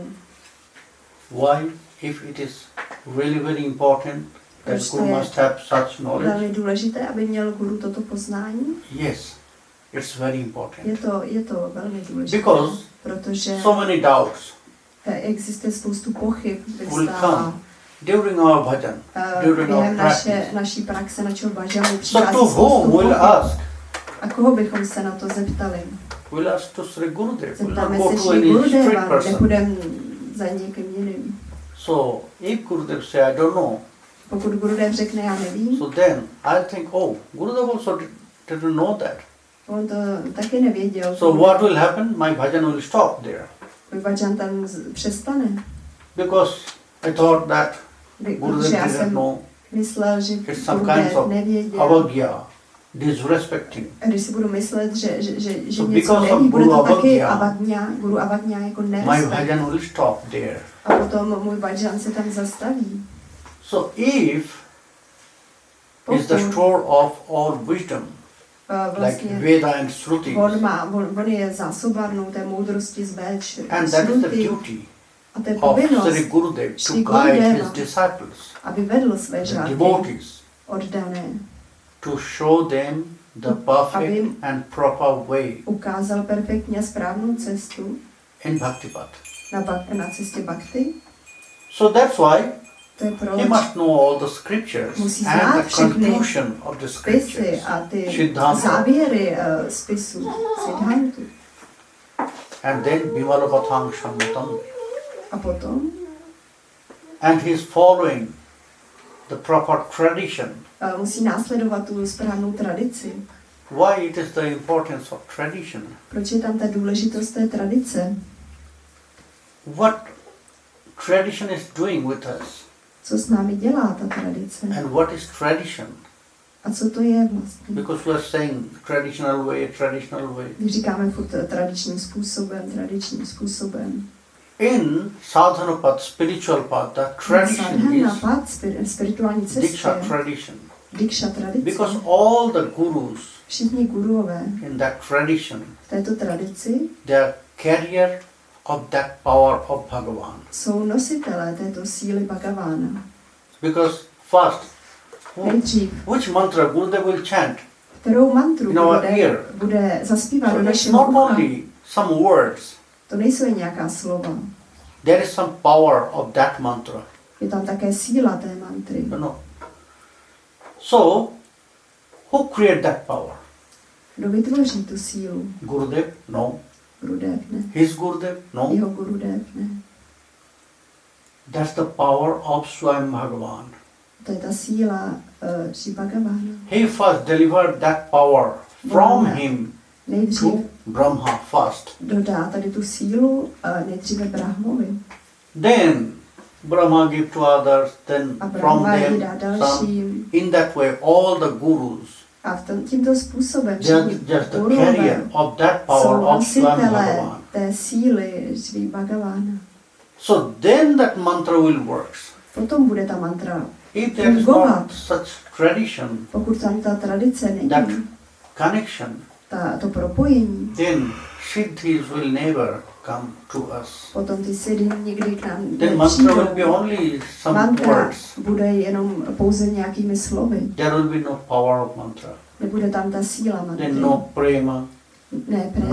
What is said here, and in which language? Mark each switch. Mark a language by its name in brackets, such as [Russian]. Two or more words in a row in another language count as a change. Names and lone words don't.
[English] Why? If it is really very important, that [Czech] Proč to Guru je [English] must have such knowledge. [Czech] velmi důležité, aby měl guru toto poznání? [English] Yes, it's very important. [Czech] Je to velmi důležité, [English] Because [Czech] protože [English] so many doubts [Czech] existuje spoustu pochyb, [English] will [Czech] vystává. [English] come during our bhajan, during our [Czech] Během [English] practice. [Czech] naší praxe, našeho bhažanu [English] So [Czech] přichází [English] to [Czech] spoustu [English] whom will [Czech] pochyb. [English] ask? [Czech] A koho bychom se na to zeptali? [English] We'll ask to Sri Gurudev. We'll not [Czech] Zeptáme [English] go [Czech] se [English] to [Czech] Šri [English] any street [Czech] Gurudeva, [English] person. [Czech] nepůjdeme za někým jiným. [English] So if Gurudev say, I don't know, [Czech] Pokud Gurudev řekne, já nevím, [English] so then I'll think, oh, Gurudev also didn't know that. [Czech] on to taky nevěděl. [English] So what will happen? My bhajan will stop there. [Czech] Můj bhajan tam přestane. [English] Because I thought that [Czech] Protože [English] Gurudev [Czech] já [English] didn't [Czech] jsem [English] know. [Czech] myslel, že [English] It's some kinds [Czech] Gurudev [English] of [Czech] nevěděl. [English] avagya, disrespecting. [Czech] A když si budu myslet, že [English] So [Czech] něco [English] because of [Czech] neví, bude to [English] Guru [Czech] taky [English] Avagya, [Czech] Guru Avagya jako [English] My [Czech] nerespekt. [English] bhajan will stop there. [Czech] A potom můj bhajan se tam zastaví. [English] So if is the [Czech] Pokud [English] store of all wisdom, like [Czech] vlastně [English] Veda and Shruti, [Czech] on je zásobárnou té moudrosti z Véč, [English] and that is the Shruti. duty [Czech] A to je [English] of [Czech] povinnost, [English] Sri Gurudev to [Czech] Sri [English] guide his [Czech] Gurudeva, [English] disciples, [Czech] aby vedl své [English] the [Czech] žáky [English] devotees, [Czech] oddané, [English] to show them the perfect [Czech] Aby- [English] and proper way [Czech] ukázal perfektně správnou cestu [English] in Bhaktipat. [Czech] na cestě bhakti. [English] So that's why [Czech] To je proč [English] he must know all the scriptures [Czech] Musí [English] and [Czech] znát [English] the [Czech] všechny [English] conclusion of the [Czech] spisy [English] scriptures. [Czech] a ty [English] Siddhanta. [Czech] závěry spisů, Siddhantu. [English] and then Bimalapathang Shammatam. [Czech] A potom [English] And he is following the proper tradition. [Czech] musí následovat tu správnou tradici. [English] Why it is the importance of tradition? [Czech] Proč je tam ta důležitost té tradice? [English] What tradition is doing with us? [Czech] Co s námi dělá ta tradice? [English] And what is tradition? [Czech] A co to je vlastně? [English] Because we are saying traditional way. [Czech] Když říkáme furt tradičním způsobem. [English] In sadhana path, spiritual path, the tradition [Czech] Sadhana [English] is [Czech] path, spirituální [English] diksha [Czech] cestě, [English] tradition. [Czech] diksha tradice. [English] Because all the gurus [Czech] Všichni guruové [English] in that tradition, [Czech] v této tradici [English] they are carrier of that power of Bhagavan. [Czech] jsou nositelé této síly Bhagavána. [English] Because first, [Czech] Nejdřív, [English] which mantra Gurudev will chant? [Czech] kterou mantru [English] In our ear. [Czech] bude zaspívat do [English] So it's [Czech] našeho [English] not [Czech] ucha. [English] only some words, [Czech] To nejsou jen nějaká slova. [English] there is some power of that mantra. [Czech] Je tam také síla té mantry. [English] So, who create that power? [Czech] Kdo vytvoří tu sílu? [English] Gurudev? No. [Czech] Gurudev ne. [English] His Gurudev? No. [Czech] Jeho Gurudev ne. [English] That's the power of Swayam Bhagavan. [Czech] To je ta síla Šri Bhagavána. [English] He first delivered that power from Brahma. him [Czech] Nejdřív [English] to Brahma first. [Czech] dodá tady tu sílu nejdříve Brahmovi. [English] Then Brahma give to others, then [Czech] A [English] from [Czech] Brahma ji [English] them [Czech] dá [English] some. [Czech] dalším. [English] In that way, all the gurus, [Czech] A tímto způsobem [English] they are [Czech] všichni [English] just the [Czech] gurové [English] carrier of that power [Czech] jsou [English] of Swayam [Czech] nositelé [English] Bhagavan. [Czech] té síly Šri Bhagavána. [English] So then that mantra will work. [Czech] Potom bude ta mantra [English] If there is [Czech] fungovat. [English] not such tradition, [Czech] Pokud tam ta tradice [English] that [Czech] není, [English] connection, [Czech] to propojení, [English] then siddhis will never come to us. [Czech] potom ty siddhi nikdy k nám [English] Then mantra will be [Czech] nepřijdou. [English] only some [Czech] Mantra [English] words. [Czech] bude jenom pouze nějakými slovy. [English] There will be no power of mantra. [Czech] Nebude tam ta síla mantry. [English] Then no prema, [Czech] Ne prema,